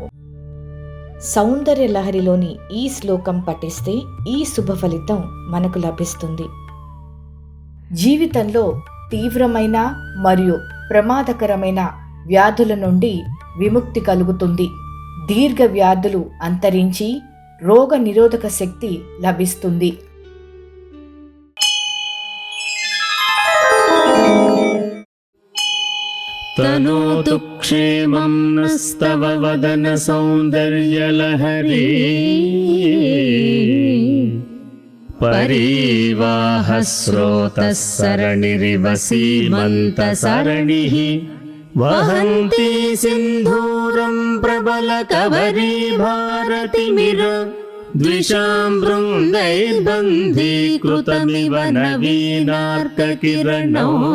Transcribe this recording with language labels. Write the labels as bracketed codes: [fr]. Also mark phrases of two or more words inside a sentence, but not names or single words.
[te] సౌందర్య లహరిలోని ఈ శ్లోకం పఠిస్తే ఈ శుభ ఫలితం మనకు లభిస్తుంది. జీవితంలో తీవ్రమైన మరియు ప్రమాదకరమైన వ్యాధుల నుండి విముక్తి కలుగుతుంది. దీర్ఘ వ్యాధులు అంతరించి రోగ నిరోధక శక్తి లభిస్తుంది. [sa] तनोतु क्षेमं नस्तव वदन सौन्दर्यलहरी परिवाह स्रोतः सरणिरिव सीमन्तसरणिः वहन्ती सिन्धूरं प्रबलकवरी भारतिमिर द्विषां बृन्दैर्बन्धीकृतमिव नवीनार्ककिरणौ